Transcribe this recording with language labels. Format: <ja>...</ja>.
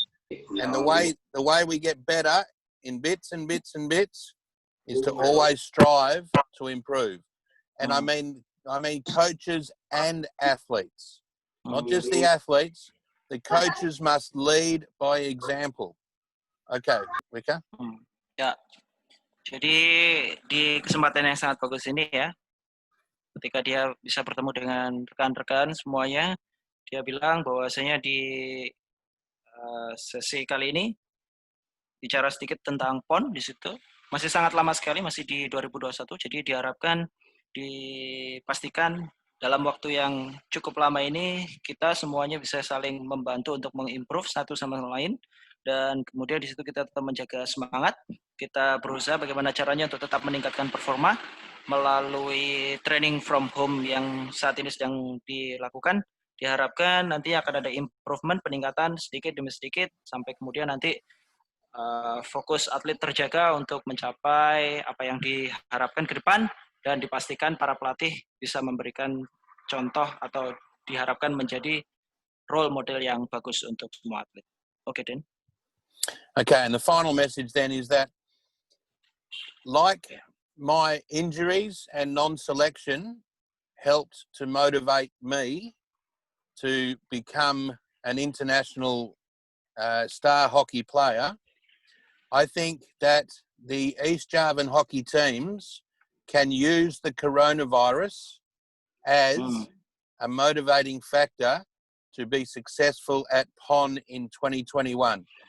<en>And the way we get better in bits and bits and bits is to always strive to improve. And I mean coaches and athletes, not just the athletes. The coaches must lead by example. Okay, Wika?</en> <id>Ya, jadi di kesempatan yang sangat bagus ini ya, ketika dia bisa bertemu dengan rekan-rekan semuanya, dia bilang bahwasanya di sesi kali ini bicara sedikit tentang PON di situ. Masih sangat lama sekali, masih di 2021, jadi diharapkan dipastikan dalam waktu yang cukup lama ini kita semuanya bisa saling membantu untuk mengimprove satu sama lain, dan kemudian di situ kita tetap menjaga semangat, kita berusaha bagaimana caranya untuk tetap meningkatkan performa melalui</id> <en>training from home</en> <id>yang saat ini sedang dilakukan. Diharapkan nanti akan ada improvement, peningkatan sedikit demi sedikit, sampai kemudian nanti fokus atlet terjaga untuk mencapai apa yang diharapkan ke depan, dan dipastikan para pelatih bisa memberikan contoh atau diharapkan menjadi role model yang bagus untuk semua atlet. Oke, Den.</id> <en>Okay, and the final message then is that, like my injuries and non-selection helped to motivate me to become an international star hockey player, I think that the East Javan hockey teams can use the coronavirus as a motivating factor to be successful at PON in 2021.</en>